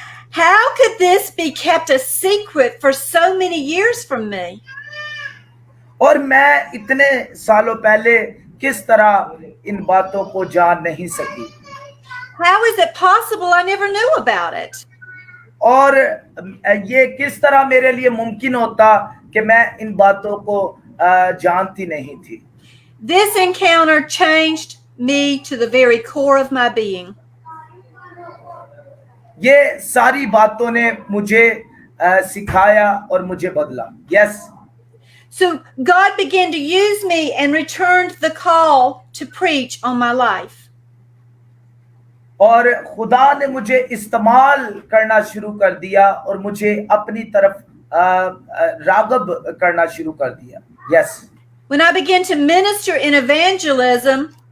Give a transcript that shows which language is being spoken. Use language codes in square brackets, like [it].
[en] How could this be kept a secret for so many years from me? [hi] और मैं इतने सालों पहले किस तरह इन बातों को जान नहीं सकी. [en] How is it possible I never knew about it? [hi] और ये किस तरह मेरे लिए मुमकिन होता कि मैं इन बातों को जानती नहीं थी. [en] This encounter changed me to the very core of my being. [hi] ये सारी बातों ने मुझे सिखाया और मुझे बदला. [en] Yes. So God began to use me and returned the call to preach on my life. [hi] और खुदा ने मुझे इस्तेमाल करना शुरू कर दिया और मुझे अपनी तरफ रागब करना शुरू कर दिया. [en] Yes. When I began to minister in evangelism,